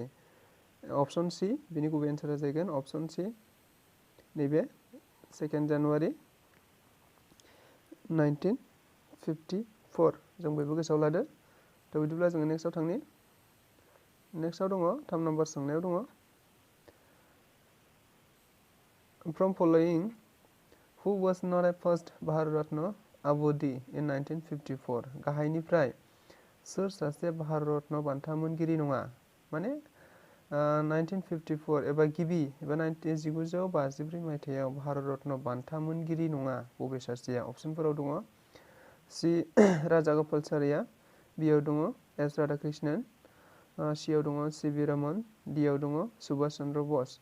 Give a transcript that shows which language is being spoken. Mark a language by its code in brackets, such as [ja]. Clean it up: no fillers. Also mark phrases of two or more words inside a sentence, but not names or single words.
[brx] अपसन सि, बेनि गुबै एन्सारा जाहैगोन अपसन सि, नैबे 2 जानुवारि 1954। जों बयबो गोसोआव लादो। थ' बिदिब्ला जोङो नेक्स्टआव थांनि। नेक्स्टआव दङ 3 नाम्बार सोंनायाव दङ [en] From following who was not a first Bharat Ratna awardee in 1954? [brx] गाहायनिफ्राय सोर सासे भारत रत्न बान्था मोनगिरि नङा? माने 1954 एबा गिबि एबा 1953 मायथाइयाव भारत रत्न बान्था मोनगिरि नङा बबे सासेया? अपसनफोराव दङ सि राजा गपालाचारिया, बिआव दङ एस राधाकृष्णन, सिआव दङ सि भि रमन, डिआव दङ सुभाष चन्द्र बस।